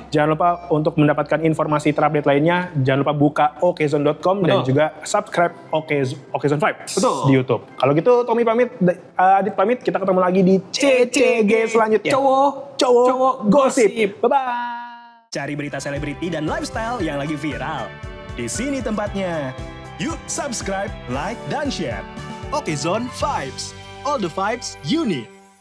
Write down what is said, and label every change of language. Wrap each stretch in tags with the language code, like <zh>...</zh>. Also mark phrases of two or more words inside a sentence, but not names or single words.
<id>Jangan lupa untuk mendapatkan informasi terupdate lainnya, jangan lupa buka okezone.com dan juga subscribe Okezone Vibes di YouTube. Kalau gitu Tommy pamit, Adit pamit, kita ketemu lagi di CCG selanjutnya. Cowok gosip. Bye-bye. Cari berita selebriti dan lifestyle yang lagi viral. Di sini tempatnya. Yuk subscribe, like, dan share.</id> <en>Okezone Vibes. All the vibes you need.</en>